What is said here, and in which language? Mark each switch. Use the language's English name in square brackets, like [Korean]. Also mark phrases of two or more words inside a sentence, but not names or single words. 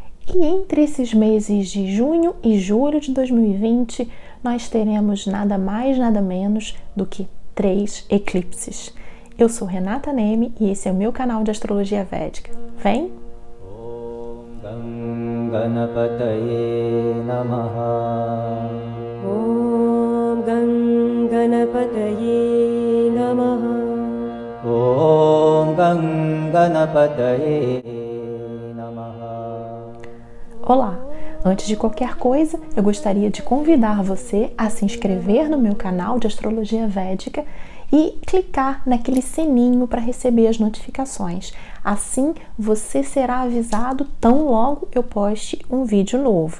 [Portuguese] E entre esses meses de junho e julho de 2020, nós teremos nada mais, nada menos do que 3 eclipses. Eu sou Renata Neme e esse é o meu canal de Astrologia Védica. Vem! [Sanskrit] ॐ गणपतये नमः. ॐ गणपतये नमः. ॐ गणपतये नमः. [Portuguese] Olá! Antes de qualquer coisa, eu gostaria de convidar você a se inscrever no meu canal de Astrologia Védica e clicar naquele sininho para receber as notificações. Assim, você será avisado tão logo eu poste um vídeo novo.